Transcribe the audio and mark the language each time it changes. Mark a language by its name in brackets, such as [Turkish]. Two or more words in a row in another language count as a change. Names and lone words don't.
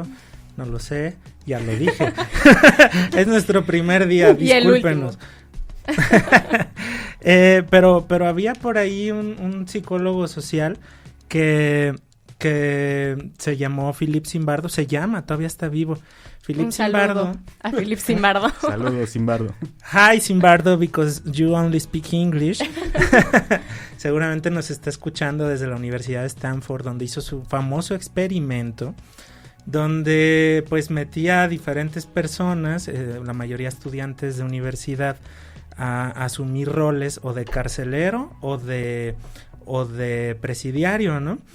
[Spanish] No lo sé, ya lo dije. Es nuestro primer día, discúlpenos. Pero había por ahí un psicólogo social que se llamó Philip Zimbardo, todavía está vivo. Philip Zimbardo. A Philip Zimbardo. Saludos, Zimbardo. [English] Hi, Zimbardo, because you only speak English. [Spanish] Seguramente nos está escuchando desde la Universidad de Stanford, donde hizo su famoso experimento, donde pues metía a diferentes personas, la mayoría estudiantes de universidad, a asumir roles o de carcelero o de presidiario, ¿no?